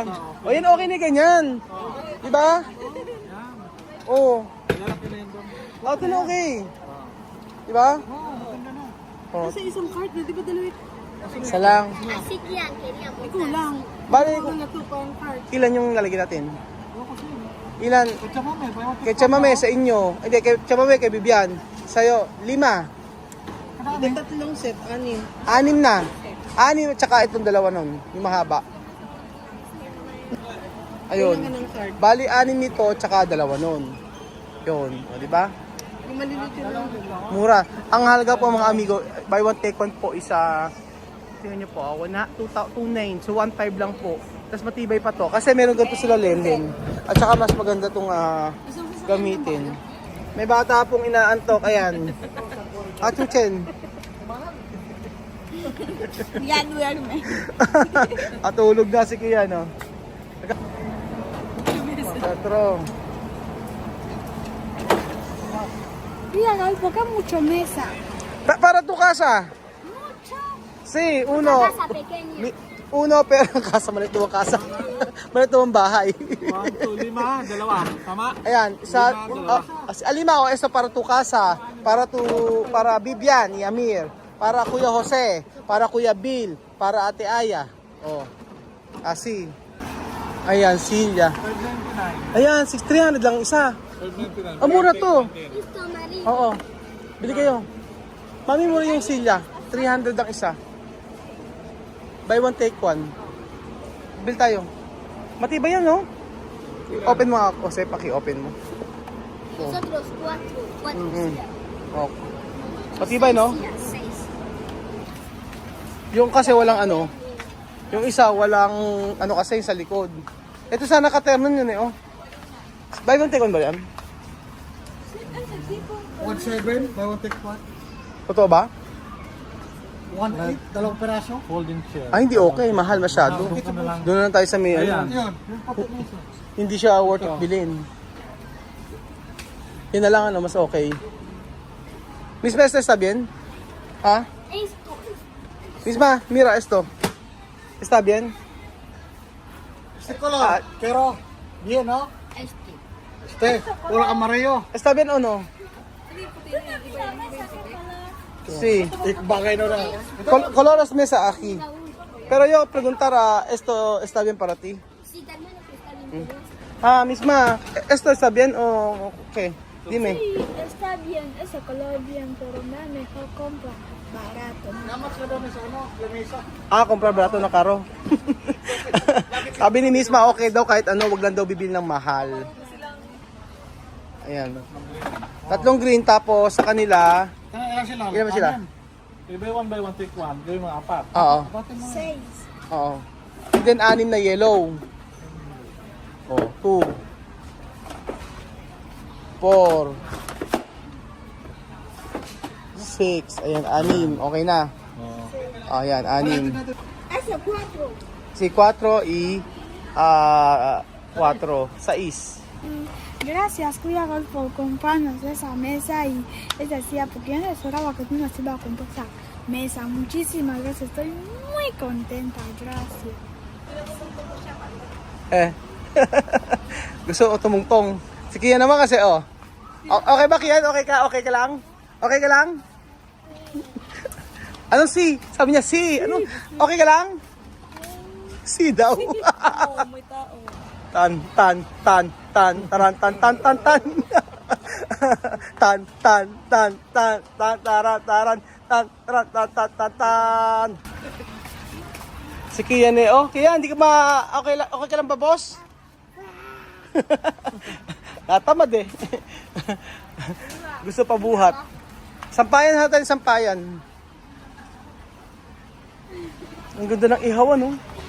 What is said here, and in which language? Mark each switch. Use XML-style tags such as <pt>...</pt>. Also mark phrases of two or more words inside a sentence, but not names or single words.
<tl>O, yan, okay na ganyan. Di ba? O. O, ito na okay. Di ba? O, Sa isang cart na, di ba dalawa? isa lang. Ikaw lang. Bali, Wala to pang cart. ilan yung lalagyan natin? Ilan? Kutsa mo, may</tl> <en>buy one</en> <tl>Kay Chamame sa inyo. Hindi, kay Chamame, kay Bibian. Sa'yo, 5. Hindi, tatlong set, anim. 6 na. 6 at saka itong dalawa nun. Yung mahaba. Ayun. Kailangan ng cart. Bali, 6 nito at saka dalawa nun. Yun. O, di ba? Yung maliliit yun lang. Mura. Ang halaga po mga amigo,</tl> <en>buy one take one</en> <tl>po isa, tingnan nyo po, 2.9. So 1.5 lang po. Tapos matibay pa to. Kasi meron ganito sila lenden. At saka mas maganda itong gamitin. May bata pong inaantok. Ayan. Chuchen. Yan, duerme. Tulog na si Kuya, no? Patro. Yan, ay,</tl> <es>porque mucho mesa. Para tu casa. Mucho. Si, uno. Casa pequeña. Uno, pero casa.</es> <tl>Maliit ang casa. Maliit ang bahay. 1, 2, 5, dalawa. Tama? Ayan, isa, Lima,</tl> <es>alima o esa para tu casa, para Bibian y Amir, para Kuya Jose, para Kuya Bill, para Ate Aya. Oh.</es> <tl>Asi. Ayan, Silya. 599. Ayan, 6,300 lang isa. 599. Ang mura to.</tl> <es>Listo, Marie.</es> <tl>Oo. Bili kayo. Mami, mura yung Silya. 300 ang isa.</tl> <en>Buy one, take one.</en> <tl>Bill tayo. Matibay yan, no? Open mo ako, Jose. Paki-open mo.</tl> <es>Nosotros cuatro Mm. sillas.</es> <tl>Oh. Matibay, no?</tl> <es>Sillas, 6.</es> <tl>Yung kasi walang ano. Yung isa, walang ano kasi sa likod. Ito sana ka-ternon yun eh, oh.</tl> <en>Buy one, take one</en> <tl>ba yan?</tl> <en>1.7, buy one, take one.</en> <tl>Totoo ba? 1.8, dalawang peraso.</tl> <en>Folding chair.</en> <tl>Ah, hindi okay. Mahal masyado. Doon ka na lang. Doon na lang tayo sa may Ayan. ano. Yun, yung pati mo. Hindi siya</tl> <en>worth it</en> <tl>bilhin. Yun na lang, ano, mas okay. Misma,</tl> <es>¿está bien? ¿Ah? Esto. Misma, mira esto. ¿Está bien? Este color, pero bien, ¿no? Este. Este, puro amarillo. ¿Está bien o no? Sí.</es> <tl>Bagay na na.</tl> <es>Colores mesa aquí. Pero yo preguntara, ¿esto está bien para ti? Sí, también lo que está bien. Ah, misma, ¿esto está bien o qué? Dime. Sí, está bien, ese color bien, pero me mejor compra barato. ¿No?</es> <tl>Namat ka doon sa ano, lamesa. Ah,</tl> <es>comprar barato</es> <tl>na karo. Sabi ni misma, okay daw kahit ano, wag lang daw bibili ng mahal. Ayan. 3 green tapos sa kanila, Ilan sila? ilan ba sila? Iba 1 by 1 take 1. Gawin mga 4. Oo. Batin mo. 6. Oo.</tl> <en>And then</en> <tl>6 na yellow. Oh, 2. 4. 6. Ayan, 6. Okay na. Oh, ayan, 6.</tl> <es>Ese 4. Si 4 y 4. 6. Gracias, cuidado por comprarnos esa mesa y es decía, porque yo no esperaba que tú nos iba a comprar esa mesa. Muchísimas gracias, estoy muy contenta, gracias.</es> <tl>Gusto ko tumungtong. Si Kian naman kasi, oh. Okay ba, Kian? Okay ka? Okay ka lang? Okay ka lang? Ano si? Sabi niya, si. Ano? Okay ka lang? Si daw. May tao. Tan, tan, tan, tan, taran, tan, tan, tan, tan. Tan, tan, tan, tan, tan, taran, taran, tan, taran, tan, tan, tan, tan. Si Kian eh, oh, Kian, hindi ka okay ka lang ba, boss? Natamad eh. Gusto pa buhat. Sampayan natin, sampayan. Ang ganda ng ihaw, ano?</tl>